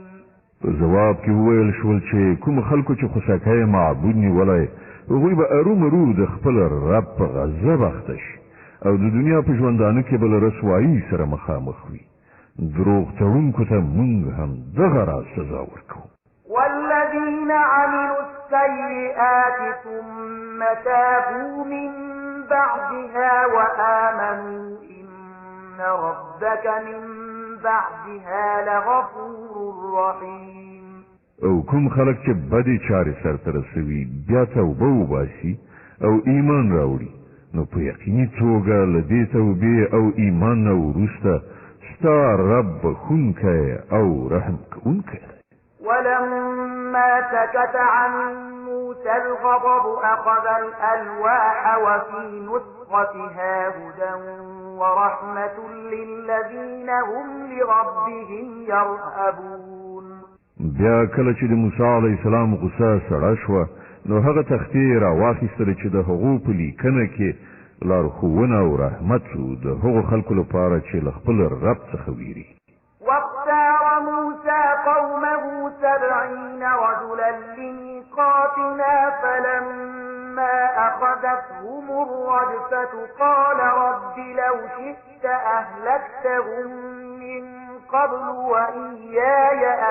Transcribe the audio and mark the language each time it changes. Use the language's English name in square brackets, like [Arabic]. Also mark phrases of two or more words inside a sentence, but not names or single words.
[Pashto] په جواب کې وویل شول چې کوم خلکو چې خوسکی معبود نیولی هغوی به ارومرو د خپل رب په غضب اخته شي او د دنیا په ژوندانه کې به له رسوایي سره مخامخ وي. دروغ تړونکو ته مونږ هم دغه راز سزا ورکوو. [Arabic] والذين عملوا السيئات ثم تابوا من بعدها وآمنوا إن ربك من بعدها لغفور رحيم. [Pashto] او کوم خلک چې بدې چارې سرته رسوي بیا توبه وباسي او ایمان راوړي نو په یقیني توګه له دې توبې او ایمان نه وروسته ستا رب بخښونکی او رحم کوونکی دی. [Arabic] ولما سكت عن موسى الغضب أخذ الألواح وفي نسختها هدى ورحمة للذين هم لربهم يرهبون. [Pashto] بیا کله چې د موسی [Arabic] علیه السلام [Pashto] غصه سړه شوه نو هغه تختې راواخیستله چې د هغو په لیکنه کې لارښوونه او رحمت و د هغو خلکو لپاره چې له خپل رب څخه ویري. [Arabic] واختار موسى قومه 70 رجلا لميقاتنا فلما أخذتهم الرجفة قال رب لو شئت أهلكتهم من قبل وإياي